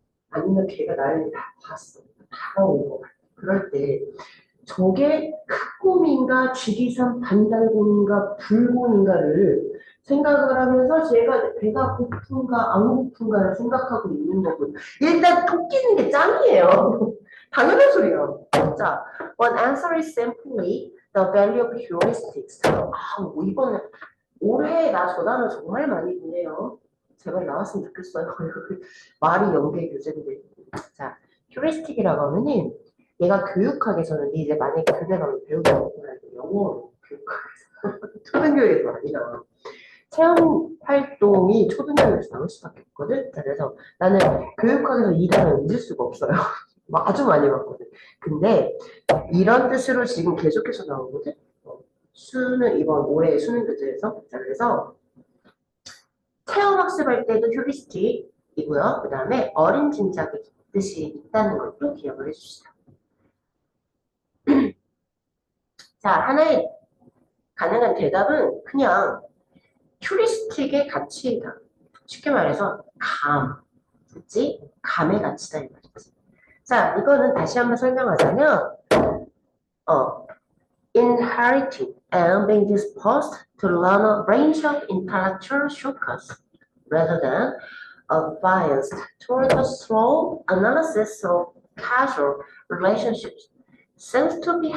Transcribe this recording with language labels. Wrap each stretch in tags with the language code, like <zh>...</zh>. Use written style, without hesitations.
<ko>아니면 걔가 나를 다 봤어. 다가온 거 같아. 그럴 때 저게 흑곰인가 지리산 반달곰인가 불곰인가를 생각을 하면서 제가 배가 고픈가 안 고픈가를 생각하고 있는 거고 일단 토끼는 게 짱이에요. 당연한 소리야.</ko> <en>자, one answer is simply the value of heuristics.</en> <ko>이번에 올해 나 저 단어 정말 많이 보네요. 제발 나왔으면 좋겠어요. 말이 연계 교재인데. 자, 휴리스틱이라고 하면은 얘가 교육학에서는 이제 만약에 교대 가면 배우게 영어 교육학에서 초등교육에서 아니라 체험 활동이 초등교육에서 나올 수밖에 없거든. 그래서 나는 교육학에서 이 단어 잊을 수가 없어요. 아주 많이 봤거든. 근데 이런 뜻으로 지금 계속해서 나오거든. 수능 이번 올해 수능 교재에서 자 그래서 체험 학습할 때도 휴리스틱이고요. 그 다음에 어린 짐작의 뜻이 있다는 것도 기억을 해주시죠. 자, 하나의 가능한 대답은 그냥 휴리스틱의 가치다. 쉽게 말해서 감, 그치? 감의 가치다 이 말이지. 자, 이거는 다시 한번 설명하자면</ko> <en>inheriting and being disposed to learn a range of intellectual shortcuts rather than a bias toward the slow analysis of casual relationships seems to</en>